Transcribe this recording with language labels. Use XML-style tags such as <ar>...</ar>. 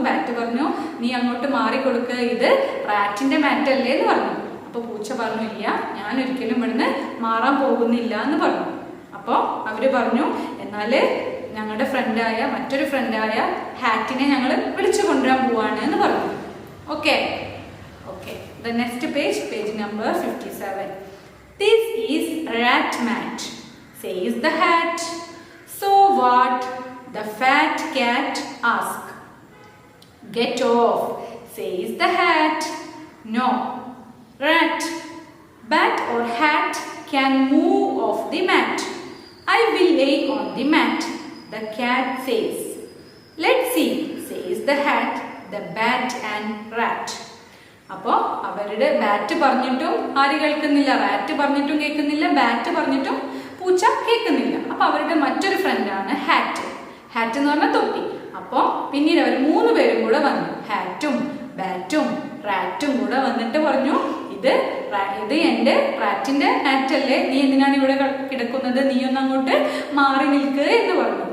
<ml>Bat പറഞ്ഞു, നീ അങ്ങോട്ട് മാറിക്കൊടുക്ക, ഇത് റാറ്റിന്റെ മാറ്റ് അല്ലേ എന്ന് പറഞ്ഞു. അപ്പൊ പൂച്ച പറഞ്ഞു, ഇല്ല, ഞാൻ ഒരിക്കലും ഇവിടുന്ന് മാറാൻ പോകുന്നില്ല എന്ന് പറഞ്ഞു. അപ്പോ അവര് പറഞ്ഞു, എന്നാല് ഞങ്ങളുടെ മറ്റൊരു ഫ്രണ്ടായ ഹാറ്റിനെ ഞങ്ങൾ വിളിച്ചു കൊണ്ടുവരാൻ പോവാണ് എന്ന് പറഞ്ഞു.</ml> <en>Okay. The next page number 57. This is rat mat, says the hat. So what? The fat cat asked. Get off, says the hat. No, rat, bat or hat can move off the mat. I will lay on the mat, the cat says. Let's see, says the hat, the bat and rat.</en> <ml>അപ്പോ അവരുടെ bat പറഞ്ഞിട്ടും ആര് കേൾക്കുന്നില്ല? Rat പറഞ്ഞിട്ടും കേൾക്കുന്നില്ല, bat പറഞ്ഞിട്ടും പൂച്ച കേൾക്കുന്നില്ല. അപ്പൊ അവരുടെ മറ്റൊരു ഫ്രണ്ടാണ് ഹാറ്റ്. ഹാറ്റ് എന്ന് പറഞ്ഞാൽ തൊപ്പി. അപ്പോ പിന്നീട് അവർ 3 പേരും കൂടെ വന്നു. ഹാറ്റും ബാറ്റും റാറ്റും കൂടെ വന്നിട്ട് പറഞ്ഞു, ഇത് എന്റെ റാറ്റിന്റെ മാറ്റല്ലേ, നീ എന്തിനാണ് ഇവിടെ കിടക്കുന്നത്, നീ ഒന്ന് അങ്ങോട്ട് മാറി നിൽക്ക് എന്ന് പറഞ്ഞു.</ml>